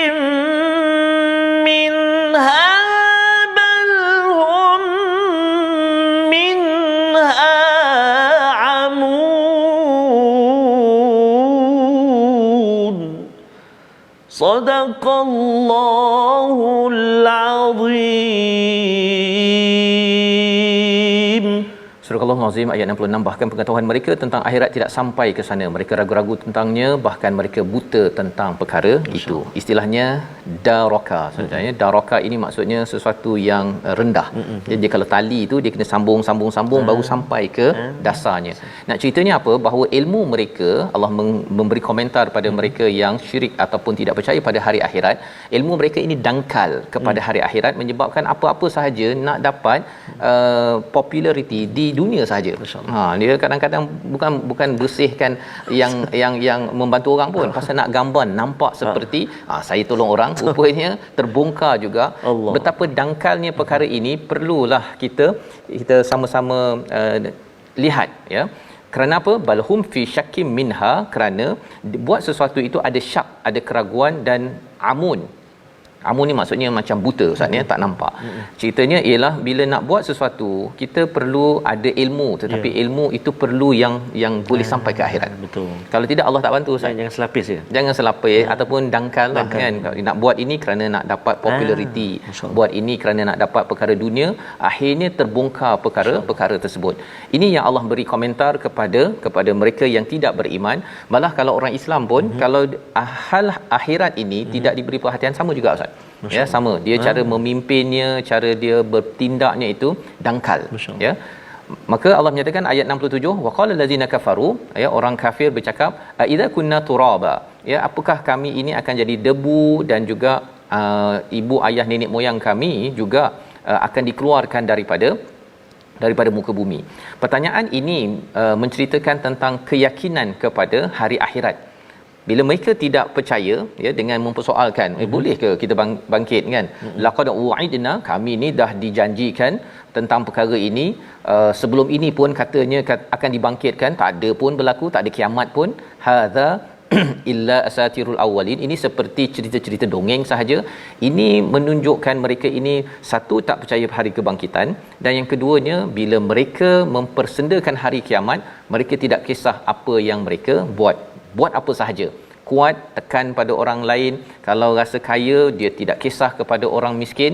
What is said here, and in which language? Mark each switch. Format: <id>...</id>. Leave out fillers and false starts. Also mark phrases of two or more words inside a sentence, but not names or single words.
<ar>منها بل هم منها عمون صدق الله العظيم.</ar> <ms>Surah Al-Azim ayat 66, bahkan pengetahuan mereka tentang akhirat tidak sampai ke sana. Mereka ragu-ragu tentangnya, bahkan mereka buta tentang perkara itu. Istilahnya daraka. Sebenarnya daraka ini maksudnya sesuatu yang rendah. Jadi kalau tali itu dia kena sambung baru sampai ke dasarnya. Nak ceritanya apa? Bahawa ilmu mereka, Allah memberi komentar pada mereka yang syirik ataupun tidak percaya pada hari akhirat. Ilmu mereka ini dangkal kepada hari akhirat, menyebabkan apa-apa sahaja nak dapat populariti di dunia sahaja. Dia kadang-kadang bukan bersihkan yang membantu orang pun, pasal nak gambar nampak seperti saya tolong orang, rupanya terbongkar juga. Betapa dangkalnya perkara ini. Perlulah kita sama-sama lihat ya. Kerana apa?</ms> <ar>بل هم في شك منها,</ar> <ms>kerana buat sesuatu itu ada syak, ada keraguan dan amun. Amu ni maksudnya macam buta Ustaz ya, tak nampak. Ceritanya ialah bila nak buat sesuatu kita perlu ada ilmu, tetapi ilmu itu perlu yang boleh sampai ke akhirat. Betul. Kalau tidak Allah tak bantu Ustaz. Jangan selapis je. Jangan selapis ataupun dangkal lah kan. Nak buat ini kerana nak dapat populariti, buat ini kerana nak dapat perkara dunia, akhirnya terbongkar perkara tersebut. Ini yang Allah beri komentar kepada mereka yang tidak beriman. Malah kalau orang Islam pun kalau hal akhirat ini tidak diberi perhatian, sama juga Ustaz. Ya, sama. Dia cara memimpinnya, cara dia bertindaknya itu dangkal. Ya. Maka Allah menyatakan ayat 67,</ms> <ar>وقال الذين كفروا,</ar> <ms>ya, orang kafir bercakap,</ms> <ar>إذا كنا ترابا, ya,</ar> <ms>apakah kami ini akan jadi debu dan juga ibu ayah nenek moyang kami juga akan dikeluarkan daripada muka bumi. Pertanyaan ini menceritakan tentang keyakinan kepada hari akhirat. Bila mereka tidak percaya, ya, dengan mempersoalkan, boleh ke kita bangkit kan?</ms> <ar>لقد وعدنا,</ar> <ms>kami ni dah dijanjikan tentang perkara ini, sebelum ini pun katanya akan dibangkitkan, tak ada pun berlaku, tak ada kiamat pun.</ms> <ar>هذا إلا أساطير الأولين,</ar> <ms>ini seperti cerita-cerita dongeng sahaja. Ini menunjukkan mereka ini satu tak percaya hari kebangkitan, dan yang keduanya bila mereka mempersendakan hari kiamat, mereka tidak kisah apa yang mereka buat apa sahaja. Kuat tekan pada orang lain, kalau rasa kaya dia tidak kisah kepada orang miskin.</ms>